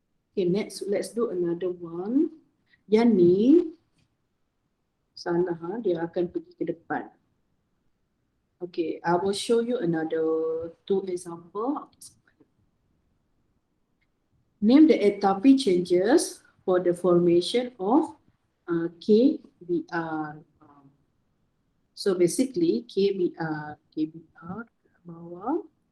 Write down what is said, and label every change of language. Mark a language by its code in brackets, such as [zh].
[en] Okay, next let's do another one. [ms] Yang ni salah, dia akan pergi ke depan. [en] Okay, I will show you another 2 example. Name the enthalpy changes for the formation of KBr. So basically KBr [ms] bawah.